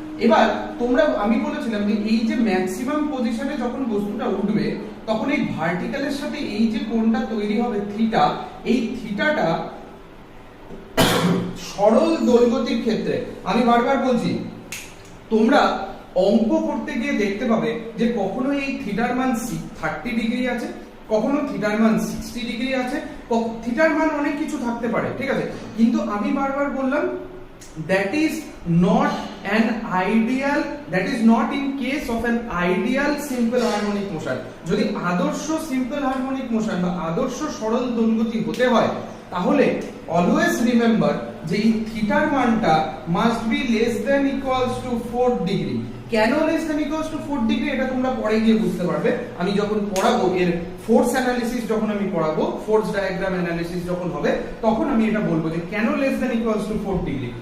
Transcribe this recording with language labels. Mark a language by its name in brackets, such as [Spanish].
[Bangla] এবার তোমরা, আমি বলেছিলাম যে এই যে ম্যাক্সিমাম পজিশনে যখন বস্তুটা উঠবে, তখন এই ভার্টিক্যালের সাথে এই যে কোণটা তৈরি হবে থিটা, এই থিটাটা সরল দোলগতির ক্ষেত্রে, আমি বারবার বলছি, তোমরা অঙ্ক করতে গিয়ে দেখতে পাবে যে কখনো এই থিটার মান 30 ডিগ্রি আছে, কখনো থিটার মান 60 ডিগ্রি আছে, থিটার মান অনেক কিছু থাকতে পারে, ঠিক আছে। কিন্তু আমি বারবার বললাম, [English] that is not an ideal, that is not in case of an ideal simple harmonic motion. [Bangla] যদি আদর্শ সিম্পল হারমোনিক মোশন বা আদর্শ সরল দোলগতি হতে হয়, তাহলে অলওয়েজ রিমেম্বার যে এই থিটার মানটা [English] Must be less than equals to 4 degree. [Bangla] কেন [English] less than equals to 4 degree [Bangla] এটা তোমরা পরে গিয়ে বুঝতে পারবে। আমি যখন পড়াবো, এর ফোর্স অ্যানালিসিস যখন আমি পড়াবো, ফোর্স ডায়াগ্রাম অ্যানালিসিস যখন হবে, তখন আমি এটা বলবো যে কেন less than equals to 4 degree.